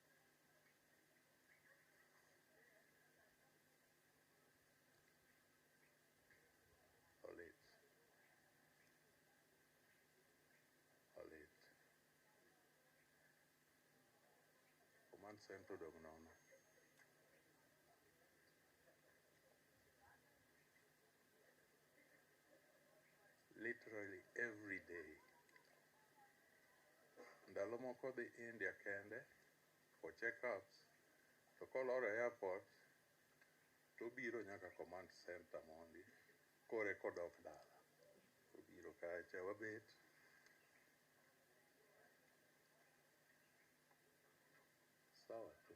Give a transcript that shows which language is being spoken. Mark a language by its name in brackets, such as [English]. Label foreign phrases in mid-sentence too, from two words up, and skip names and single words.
[Luo (Kenya and Tanzania)] Olit. Command Center dog nono. [English] Literally every day. [Luo (Kenya and Tanzania)] Ndalo moko dhi India kende [English] for checkups. [Luo (Kenya and Tanzania)] To koloro airport to biro nyaka Command Center mondi. Kore kodok dala. To biro kacha wabet. [Swahili] Sawa tu.